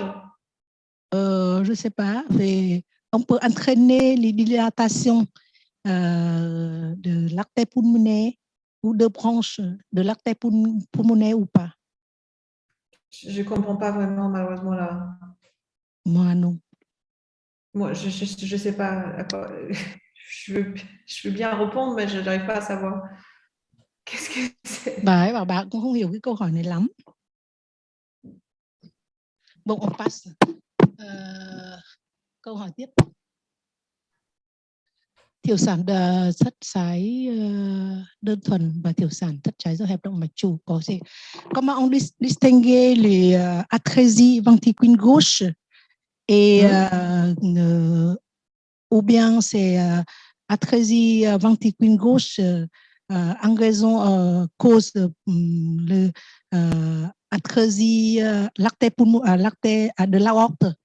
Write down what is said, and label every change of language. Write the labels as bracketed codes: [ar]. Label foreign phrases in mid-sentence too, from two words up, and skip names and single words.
[fr] Je ne sais pas, mais on peut entraîner les dilatations de l'artère pulmonaire ou de branches de l'artère pulmonaire ou pas? Je ne comprends pas vraiment, malheureusement, là. Moi non. Moi, je ne sais pas à quoi. Je veux bien répondre, mais je n'arrive pas à savoir. Qu'est-ce que c'est? [vi] Bà ấy bảo bà cũng không hiểu cái câu hỏi này lắm. [fr] Bon, on passe. [vi] Câu hỏi tiếp. Thiểu sản thất trái đơn thuần và thiểu sản thất trái do hẹp động mạch chủ có gì? [fr] Comment on distingue les atrésies ventricules gauche et ou bien c'est atrésie ventricule gauche en raison cause le atrésie l'artère de l'aorte.